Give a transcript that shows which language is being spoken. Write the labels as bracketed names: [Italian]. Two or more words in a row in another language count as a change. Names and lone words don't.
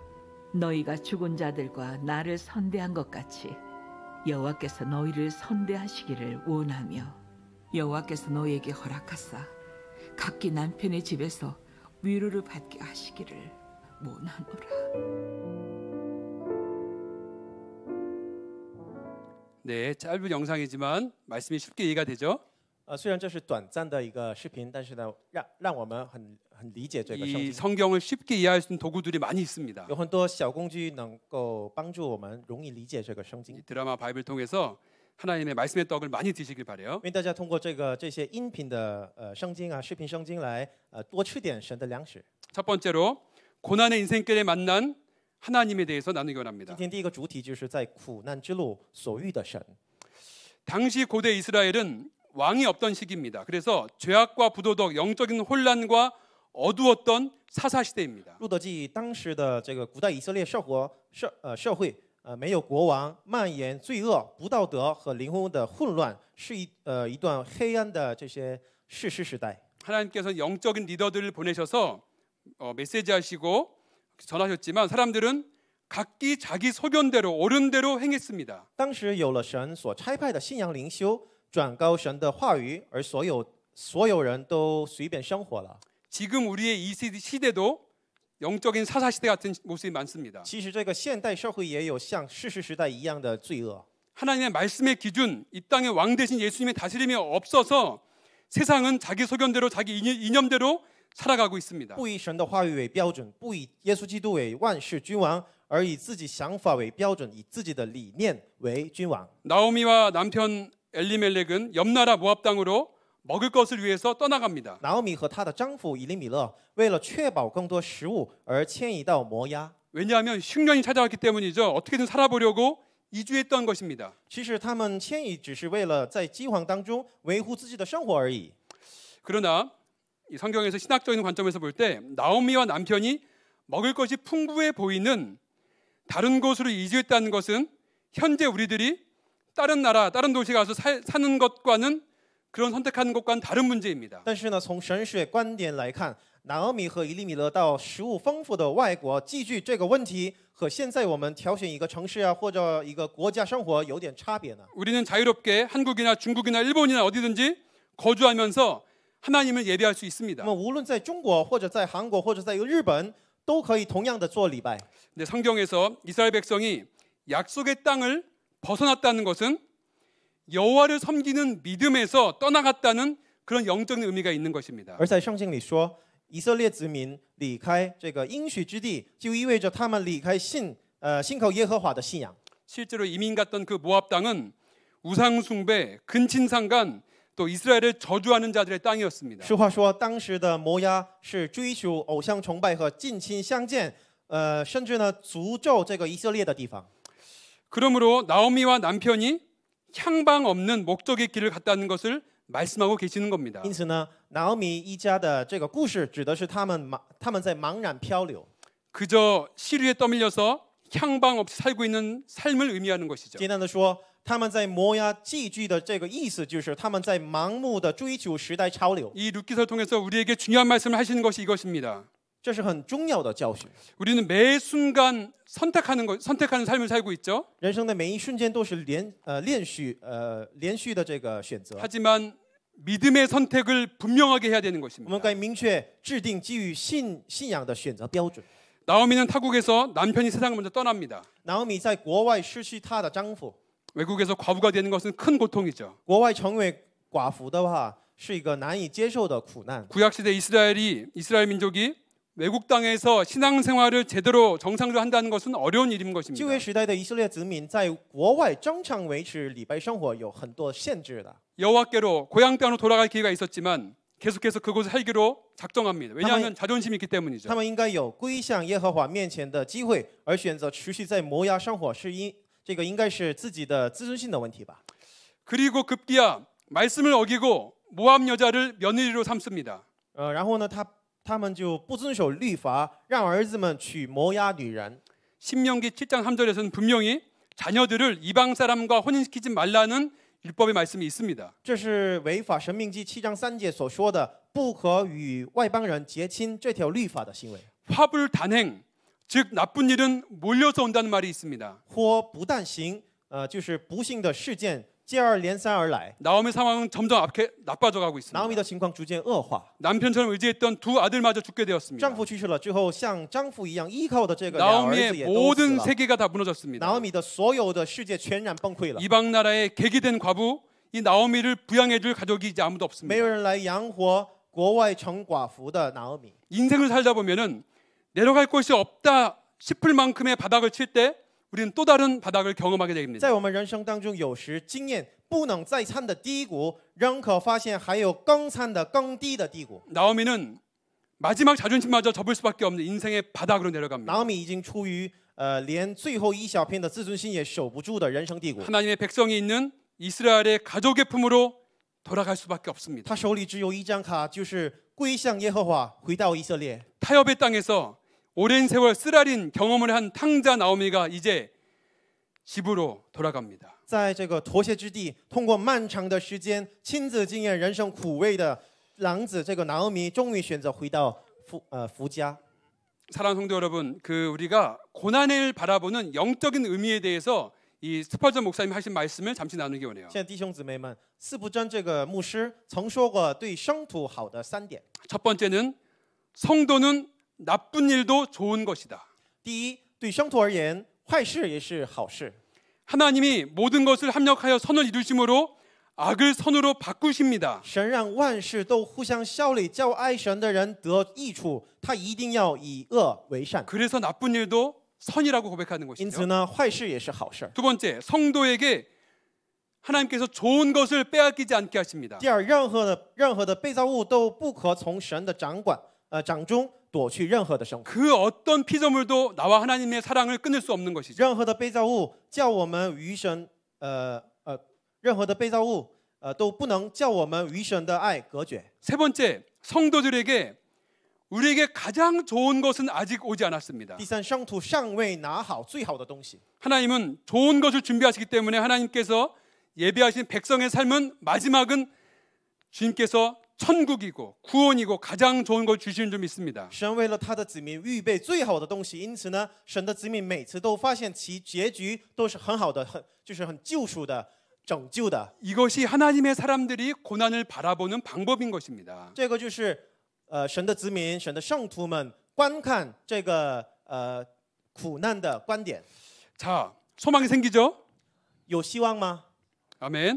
[Korean] 너희가 죽은 자들과 나를 선대한 것 같이 여호와께서 너희를 선대하시기를 원하며 여호와께서 너희에게 허락하사 각기 남편의 집에서 위로를 받게 하시기를 원하노라. 네, 짧은 영상이지만 말씀이 쉽게 이해가 되죠. [Chinese] 虽然这是短暂的一个视频，但是呢，让我们很理解这个圣 [Korean] 이 [Chinese] 经。 [Korean] 성경을 쉽게 이해할 수 있는 도구들이 많이 있습니다. [Chinese] 有很多小工具能够帮助我们容易理解这个圣经。 [Korean] 이 드라마 바이블 통해서 하나님의 말씀의 떡을 많이 드시길 바래요. [Chinese] 愿大家通过这些音频的圣经啊、视频圣经来多吃点神的粮食。 [Korean] 첫 번째로 고난의 인생길에 만난 하나님에 대해서 나누기 원합니다. [Chinese] 今天第一个主题就是在苦难之路所遇的神。 [Korean] 당시 고대 이스라엘은 왕이 없던 시기입니다. 그래서 죄악과 부도덕, 영적인 혼란과 어두웠던 사사 시대입니다. [Chinese] 路德记当时的这个古代以色列社会没有国王，蔓延罪恶、不道德和灵魂的混乱，是一段黑暗的这些士师时代。 [Korean] 하나님께서 영적인 리더들을 보내셔서 메시지하시고 전하셨지만 사람들은 각기 자기 소견대로 옳은 대로 행했습니다. [Chinese] 当时有了神所差派的信仰领袖，转高神的话语，而所有人都随便生活了。 [Korean] 지금 우리의 이 시대도 영적인 사사 시대 같은 모습이 많습니다. [Chinese] 其实这个现代社会也有像士师时代一样的罪恶。 [Korean] 하나님의 말씀의 기준, 이 땅의 왕 대신 예수님의 다스림이 없어서 세상은 자기 소견대로 자기 이념대로 살아가고 있습니다. [Chinese] 不以神的话语为标准，不以耶稣基督为万世君王，而以自己想法为标准，以自己的理念为君王。 [Korean] 나오미와 남편 엘리멜렉은 옆나라 모압 땅으로 먹을 것을 위해서 떠나갑니다. [Chinese] 拿俄米和她的丈夫以利米勒为了确保更多食物而迁移到摩押。 [Korean] 왜냐하면 흉년이 찾아왔기 때문이죠. 어떻게든 살아보려고 이주했던 것입니다. [Chinese] 其实他们迁移只是为了在饥荒当中维护自己的生活而已。 [Korean] 그러나 이 성경에서 신학적인 관점에서 볼 때 나오미와 남편이 먹을 것이 풍부해 보이는 다른 곳으로 이주했다는 것은 현재 우리들이 다른 나라, 다른 도시 가서 사는 것과는 그런 선택하는 것과는 다른 문제입니다. [Chinese] 但是呢，从神学观点来看，拿俄米和以利米勒到食物丰富的外国寄居这个问题，和现在我们挑选一个城市啊或者一个国家生活有点差别呢。 [Korean] 우리는 자유롭게 한국이나 중국이나 일본이나 어디든지 거주하면서 하나님을 예배할 수 [Chinese] 那 [Korean] 있습니다. [Chinese] 么无论在中国或者在韩国或者在日本，都可以同样的做礼拜。 [Korean] 근데 성경에서 이스라엘 백성이 약속의 땅을 벗어났다는 것은 여호와를 섬기는 믿음에서 떠나갔다는 그런 영적인 의미가 있는 것입니다. [Chinese] 而在圣经里说，以色列子民离开这个应许之地，就意味着他们离开信靠耶和华的信仰。 [Korean] 실제로 이민 갔던 그 모압 땅은 우상 숭배, 근친상간 또 이스라엘을 저주하는 자들의 땅이었습니다. [Chinese] 实话说，当时的摩押是追求偶像崇拜和近亲相见，甚至呢诅咒这个以色列的地方。 [Korean] 그러므로 나오미와 남편이 향방 없는 목적의 길을 갔다는 것을 말씀하고 계시는 겁니다. [Chinese] 因此呢，拿俄米一家的这个故事指的是他们在茫然漂流， [Korean] 그저 시류에 떠밀려서 향방 없이 살고 있는 삶을 의미하는 것이죠. [Chinese] 简单的说，他们在摩押寄居的这个意思就是他们在盲目的追求时代潮流。 [Korean] 이 룻기서를 통해서 우리에게 중요한 말씀을 하시는 것이 이것입니다. [Chinese] 这是很重要的教训。 [Korean] 우리는 매 순간 선택하는 삶을 살고 있죠. [Chinese] 人生的每一瞬间都是连续的这个选择。 [Korean] 하지만 믿음의 선택을 분명하게 해야 되는 [Chinese] 我 [Korean] 것입니다. [Chinese] 们该明确制定基于信仰的选择标准。 [Korean] 나오미는 타국에서 남편이 세상을 먼저 떠납니다. [Chinese] 拿俄米在国外失去她的丈夫， [Korean] 외국에서 과부가 되는 것은 큰 고통이죠. [Chinese] 国外成为寡妇的话是一个难以接受的苦难。 [Korean] 구약 시대 이스라엘 민족이 외국 땅에서 신앙생활을 제대로 정상적으로 한다는 것은 어려운 일인 [Chinese] 旧 [Korean] 것입니다. [Chinese] 约时代的以色列子民在国外正常维持礼拜生活有很多限制的。 [Korean] 여호와께로 고향 땅으로 돌아갈 기회가 있었지만 계속해서 그곳을 살기로 작정합니다. 왜냐하면 자존심이 있기 때문이죠. [Chinese] 他们应该有归向耶和华面前的机会，而选择持续在摩押生活，是这个应该是自己的自尊心的问题吧。 [Korean] 그리고 급기야 말씀을 어기고 모압 여자를 며느리로 삼습니다. [Chinese] 然后呢，他们就不遵守律法，让儿子们娶摩押女人。 [Korean] 신명기 7장 3절에서는 분명히 자녀들을 이방 사람과 혼인시키지 말라는 율법의 말씀이 있습니다. [Chinese] 这是违法神命记7章3节所说的不可与外邦人结亲这条律法的行为。 [Korean] 화불 단행, 즉 나쁜 일은 몰려서 온다는 말이 있습니다. [Chinese] 或不但行，就是不幸的事件接二连三而来。 [Korean] 나오미의 상황은 점점 나빠져 가고 [Chinese] 拿俄米 [Korean] 있습니다. [Chinese] 的情况逐渐恶化， [Korean] 남편처럼 의지했던 두 아들마저 죽게 되었습니다. [Chinese] 丈夫去世了之后，像丈夫一样依靠的这个两儿子 [Korean] 나오미의 [Chinese] 也都死 [Korean] 모든 [Chinese] 了。 [Korean] 세계가 다 [Chinese] 拿 [Korean] 무너졌습니다. [Chinese] 俄米的所有的世界全然崩溃了， [Korean] 이방 나라의 객이 된 과부, 이 나오미를 부양해줄 가족이 이제 아무도 [Chinese] 没有 [Korean] 없습니다. [Chinese] 人来养活国外成寡妇的拿俄米。 [Korean] 인생을 살다 보면은 내려갈 곳이 없다 싶을 만큼의 바닥을 칠 때 우리는 또 다른 바닥을 경험하게 됩니다. [Chinese] 在我们人生当中，有时经验不能再参的低谷，仍可发现还有更参的更低的低谷。 [Korean] 나오미는 마지막 자존심마저 접을 수밖에 없는 인생의 바닥으로 [Chinese] 拿 [Korean] 내려갑니다. [Chinese] 俄米已经处于连最后一小片的自尊心也守不住的人生低谷。 [Korean] 하나님의 백성이 있는 이스라엘의 가족의 품으로 돌아갈 수밖에 없습니다. [Chinese] 他手里只有一张卡，就是归向耶和华，回到以色列。 [Korean] 타협의 땅에서 오랜 세월 쓰라린 경험을 한 탕자 나오미가 이제 집으로 돌아갑니다. [Chinese] 在这个妥协之地，通过漫长的时间亲自经验人生苦味的郎子这个拿俄米，终于选择回到夫家。 [Korean] 사랑하는 성도 여러분, 우리가 고난을 바라보는 영적인 의미에 대해서 이 스펄전 목사님 하신 말씀을 잠시 나누기 원해요. [Chinese] 现在弟兄姊妹们，司布真这个牧师曾说过对生土好的3点。 [Korean] 첫 번째는 성도는 나쁜 일도 좋은 것이다. [Chinese] 第一，对生土而言，坏事也是好事。 [Korean] 하나님이 모든 것을 합력하여 선을 이루심으로 악을 선으로 바꾸십니다. [Chinese] 神让万事都互相效力，叫爱神的人得益处。他一定要以恶为善。 [Korean] 그래서 나쁜 일도 선이라고 고백하는 [Chinese] 因此 [Korean] 것이죠. [Chinese] 呢，坏事也是好事。 [Korean] 두 번째, 성도에게 하나님께서 좋은 것을 빼앗기지 않게 하십니다. [Chinese] 第二，任何的被造物都不可从神的掌中夺去任何的生活。 [Korean] 그 어떤 피조물도 나와 하나님의 사랑을 끊을 수 없는 것이죠. [Chinese] 任何的被造物叫我们与神任何的被造物都不能叫我们与神的爱隔绝。 [Korean] 세 번째, 성도들에게 우리에게 가장 좋은 것은 아직 오지 않았습니다. [Chinese] 第三，圣徒尚未拿好最好的东西。 [Korean] 하나님은 좋은 것을 준비하시기 때문에 하나님께서 예배하신 백성의 삶은 마지막은 주님께서 천국이고 구원이고 가장 좋은 걸 주시는 줄 믿습니다. [Chinese] 神为了他的子民预备最好的东西，因此呢，神的子民每次都发现其结局都是很好的，就是很救赎的、拯救的。 [Korean] 이것이 하나님의 사람들이 고난을 바라보는 방법인 것입니다. [Chinese] 这个就是神的子民、神的圣徒们观看这个苦难的观点。 [Korean] 자, 소망이 생기죠? [Chinese] 有希望吗？ [Korean] 아멘.